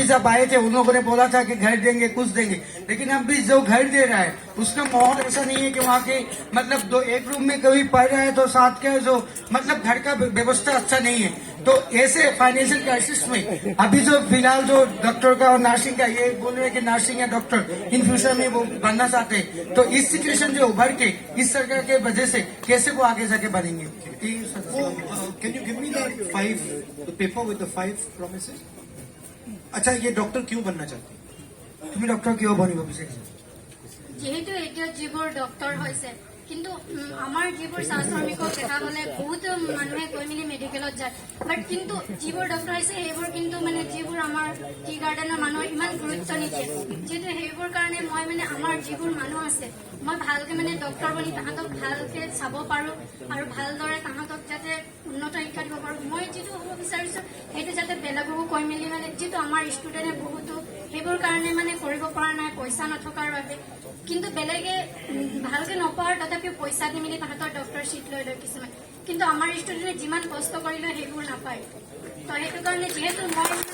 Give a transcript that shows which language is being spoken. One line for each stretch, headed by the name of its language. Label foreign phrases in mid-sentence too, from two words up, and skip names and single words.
Hindi: जब आए थे उन लोगों ने बोला था कि घर देंगे कुछ देंगे लेकिन अब भी जो घर दे रहा है उसका माहौल ऐसा नहीं है कि वहाँ के मतलब एक रूम में कोई पढ़ रहा है तो साथ के जो मतलब घर का व्यवस्था अच्छा नहीं है तो ऐसे
English: financial crisis
Hindi: में अभी जो फिलहाल जो डॉक्टर का और नर्सिंग का ये बोल रहे हैं कि नर्सिंग या डॉक्टर
English: in future
Hindi: में वो बनना चाहते हैं तो इस सिचुएशन जो उभर के इस सरकार के वजह से कैसे वो आगे जाके बनेंगे
English: Can you give me the paper with the 5 promises?
Hindi: अच्छा ये डॉक्टर क्यों बनना चाहते हैं?
Assamese: তুমি ডক্টর কিয় বনিব বিচাৰিছা যিহেতু এতিয়া যিবোৰ ডক্টৰ হৈছে কিন্তু আমাৰ যিবোৰ চাহ শ্ৰমিকক দেখা গ'লে বহুত মানুহে গৈ মেলি মেডিকেলত যায় বাট কিন্তু যিবোৰ ডক্টৰ হৈছে সেইবোৰ কিন্তু মানে যিবোৰ আমাৰ
English: tea garden
Assamese: মানুহে ইমান গুৰুত্ব নিদিয়ে যিহেতু সেইবোৰ কাৰণে মই মানে আমাৰ যিবোৰ মানুহ আছে মই ভালকে মানে ডক্টৰ বনি তাহাঁতক ভালকে চাব পাৰোঁ আৰু ভালদৰে তাহাঁতক যাতে উন্নত শিক্ষা দিব পাৰোঁ মই যিটো হ'ব বিচাৰিছোঁ সেইটো যাতে বেলেগকো কৈ মেলি মানে যিটো আমাৰ ষ্টুডেণ্টে বহুতো সেইবোৰ কাৰণে মানে কৰিব পৰা নাই পইচা নথকাৰ বাবে কিন্তু বেলেগে ভালকে নপঢ়াৰ তথাপিও পইচা দি মেলি তাহাঁতৰ
English: doctor seat
Assamese: লৈ লয় কিছুমান কিন্তু আমাৰ ষ্টুডেণ্টে যিমান কষ্ট কৰিলে সেইবোৰ নাপায় তো সেইটো কাৰণে যিহেতু মই